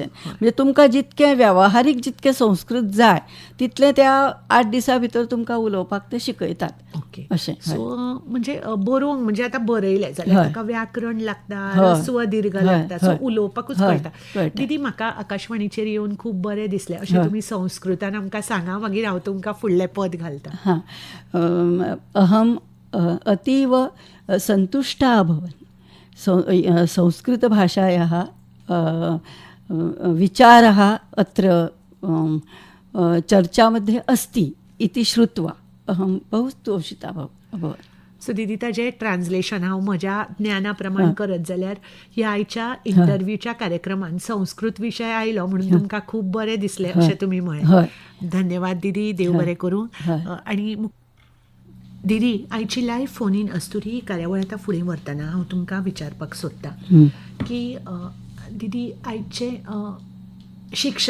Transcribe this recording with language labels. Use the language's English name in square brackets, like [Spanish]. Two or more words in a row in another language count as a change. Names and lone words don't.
[Konkani] म्हणजे तुमकां जितकें व्यावहारीक जितकें संस्कृत जाय तितलें त्या 8 दिसां भितर तुमकां उलोवपाक ते शिकयतात अशें. सो म्हणजे बरोवंक म्हणजे आतां बरयलें जाल्यार ताका व्याकरण लागता, स्व दीर्घ लागता, सो उलोवपाकूच कळटा. दिदी म्हाका आकाशवाणीचेर येवन खूब बरें दिसलें. अशें तुमी संस्कृतान आमकां सांगा, मागीर हांव तुमकां फुडलें पद घालता. [Sanskrit] अहम अतीव सन्तुष्टा अभवन् संस्कृतभाषायाः विचारः अत्र चर्चामध्ये अस्ति इति श्रुत्वा अहं बहु तोषिता अभवत्. [Konkani] सो दिदी ताजें ट्रान्सलेशन हांव म्हज्या ज्ञाना प्रमाण करत जाल्यार ह्या आयच्या इंटरव्यूच्या कार्यक्रमान संस्कृत विशय आयलो म्हणून तुमकां खूब बरें दिसलें अशें तुमी म्हळें. धन्यवाद दिदी, देव बरें करूं. आनी दिदी, आयची [English] live phone in [Konkani] अस्तुरी ही कार्यावळ आतां फुडें व्हरतना हांव तुमकां विचारपाक सोदतां की दिदी, आयचे शिक्षण